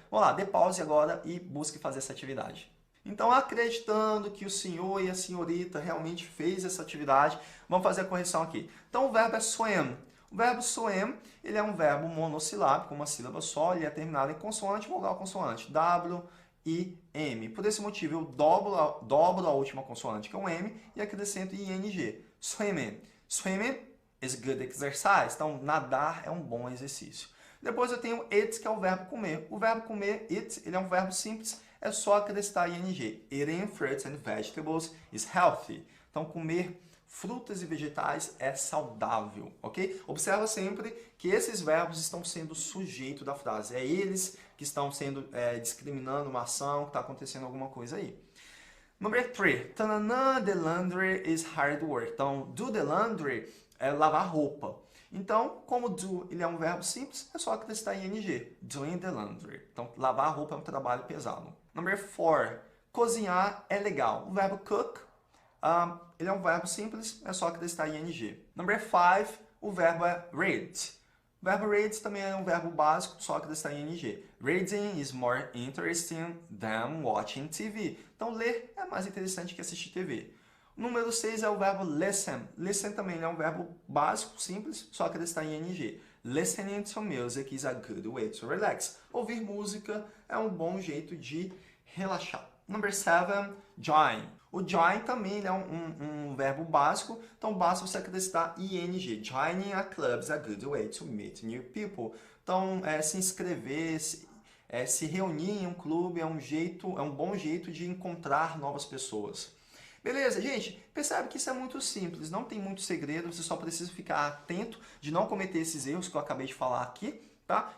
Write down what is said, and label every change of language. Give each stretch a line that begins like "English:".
Portuguese: Vamos lá, dê pause agora e busque fazer essa atividade. Então, acreditando que o senhor e a senhorita realmente fez essa atividade, vamos fazer a correção aqui. Então, o verbo é swim. O verbo swim, ele é um verbo monossilábico, uma sílaba só, ele é terminado em consoante, vogal, consoante. W, I, M. Por esse motivo, eu dobro a última consoante, que é um M, e acrescento ing.
English: Swimming. Swimming is good exercise.
Portuguese: Então, nadar é um bom exercício. Depois eu tenho eat, que é o verbo comer. O verbo comer, eat, ele é um verbo simples, é só acrescentar ing.
English: Eating fruits and vegetables is healthy.
Portuguese: Então, comer frutas e vegetais é saudável, ok? Observa sempre que esses verbos estão sendo o sujeito da frase. É eles que estão sendo discriminando uma ação, que está acontecendo alguma coisa aí.
English: Number 3. The laundry is hard work.
Portuguese: Então,
English: do the laundry
Portuguese: é lavar roupa. Então, como do ele é um verbo simples, é só acrescentar ing.
English: Doing the laundry.
Portuguese: Então, lavar roupa é um trabalho pesado.
English: Number 4.
Portuguese: Cozinhar é legal. O verbo cook, ele é um verbo simples, é só acrescentar ing.
English: Number 5.
Portuguese: O verbo é read. O verbo read também é um verbo básico, só acrescentar ing.
English: Reading is more interesting than watching TV.
Portuguese: Então, ler é mais interessante que assistir TV. Número 6 é o verbo listen. Listen também é um verbo básico, simples, só acrescentar ing.
English: Listening to music is a good way to relax.
Portuguese: Ouvir música é um bom jeito de relaxar.
English: Number 7,
Portuguese: join. O join também é um verbo básico, então basta você acrescentar ing.
English: Joining a club is a good way to meet new people.
Portuguese: Então, se inscrever, se reunir em um clube é um bom jeito de encontrar novas pessoas. Beleza, gente? Percebe que isso é muito simples, não tem muito segredo, você só precisa ficar atento de não cometer esses erros que eu acabei de falar aqui, tá?